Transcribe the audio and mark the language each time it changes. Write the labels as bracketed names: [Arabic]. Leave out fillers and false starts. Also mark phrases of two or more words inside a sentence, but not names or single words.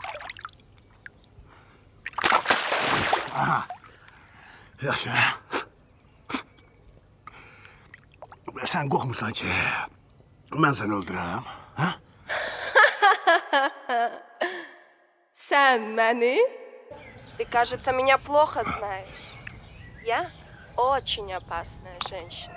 [Azerbaijani] Yaxşı. Sən qorxmursan ki, mən səni öldürərəm, hə? Sən məni? [Russian] Ты, кажется, меня плохо знаешь. Я очень опасная женщина.